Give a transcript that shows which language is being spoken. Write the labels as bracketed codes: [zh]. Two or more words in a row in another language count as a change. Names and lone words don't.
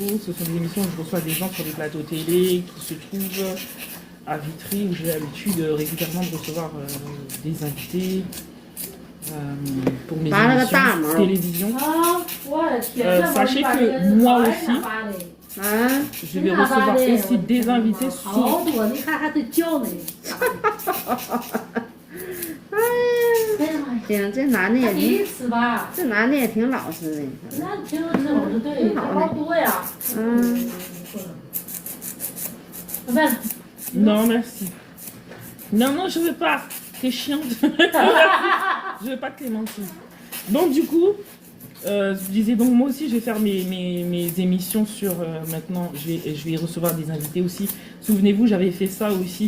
[fr] Ce sont des émissions où je reçois des gens sur des plateaux télé qui se trouvent à Vitry, où j'ai l'habitude régulièrement de recevoir des invités. Pour mes émissions télévision. Sachez que moi aussi, [zh] 啊， [fr] Je vais recevoir aussi des invités [zh] 好 [fr] sur... [zh] 多，你看还得教呢。哎，哎呀妈呀，行，这男的也第挺，一次吧？这男的也挺老实的。那挺老实对，好多呀。嗯，怎么办？ [fr] Non, merci. Non, non, je veux pas. T'es chiante. Je veux pas Clémentine. Donc, du coup, je disais donc moi aussi, je vais faire mes émissions sur maintenant. Je vais recevoir des invités aussi. Souvenez-vous, j'avais fait ça aussi.